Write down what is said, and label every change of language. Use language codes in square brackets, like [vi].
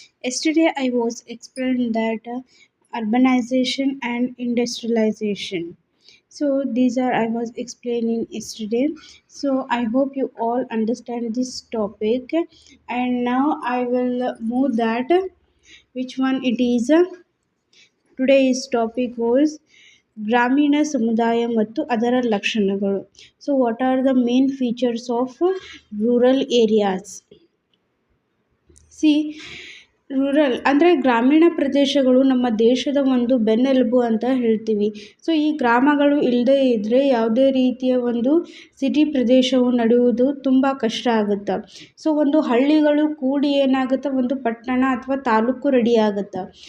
[en] Yesterday I was explaining that urbanization and industrialization. So these are I was explaining yesterday. So I hope you all understand this topic. And now I will move that which one it is. Today's topic was [kn] ಗ್ರಾಮೀಣ ಸಮುದಾಯ ಮತ್ತು ಅದರ ಲಕ್ಷಣಗಳು. [en] So what are the main features of rural areas? [kn] See, rural ಅಂದರೆ ಗ್ರಾಮೀಣ ಪ್ರದೇಶಗಳು ನಮ್ಮ ದೇಶದ ಒಂದು ಬೆನ್ನೆಲುಬು ಅಂತ ಹೇಳ್ತೀವಿ. ಸೊ ಈ ಗ್ರಾಮಗಳು ಇಲ್ಲದೇ ಇದ್ದರೆ ಯಾವುದೇ ರೀತಿಯ ಒಂದು ಸಿಟಿ ಪ್ರದೇಶವು ನಡೆಯುವುದು ತುಂಬ ಕಷ್ಟ ಆಗುತ್ತೆ. ಸೊ ಒಂದು ಹಳ್ಳಿಗಳು ಕೂಡಿ ಏನಾಗುತ್ತೆ, ಒಂದು ಪಟ್ಟಣ ಅಥವಾ ತಾಲೂಕು ರೆಡಿ ಆಗುತ್ತೆ.